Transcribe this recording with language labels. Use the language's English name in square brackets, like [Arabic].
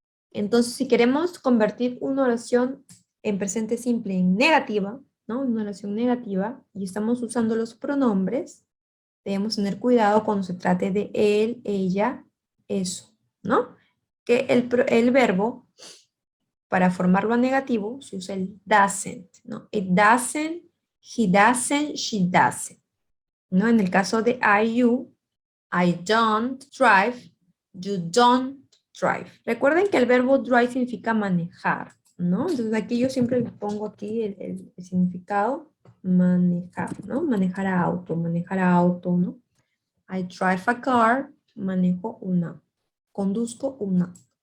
[Spanish] Entonces si queremos convertir una oración en presente simple en negativa, ¿no? En una oración negativa y estamos usando los pronombres, debemos tener cuidado cuando se trate de él, ella, eso, ¿no? Que el verbo, para formarlo a negativo, se usa el doesn't, ¿no? [English] It doesn't, he doesn't, she doesn't, ¿no? [Spanish] En el caso de [English] I don't drive, you don't drive. [Spanish] Recuerden que el verbo drive significa manejar, ¿no? Entonces aquí yo siempre le pongo aquí el significado manejar, ¿no? Manejar a auto, ¿no? [English] I drive a car, [Spanish] manejo una, conduzco una.